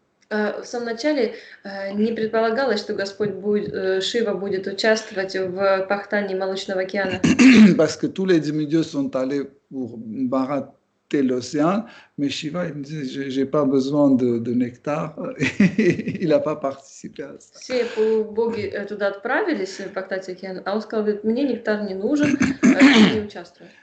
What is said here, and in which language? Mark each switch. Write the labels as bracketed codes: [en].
[ru] В самом начале не предполагалось, что Господь Шива будет участвовать в пахтании Молочного океана. [fr] Parce que tous les demi-dieux sont allés pour barater l'océan, mais Shiva, il me dit, j'ai pas besoin de nectar, il n'a pas participé à ça. [ru] Все полубоги туда отправились пахтать океан, а он сказал, говорит, мне нектар не нужен, я не участвую.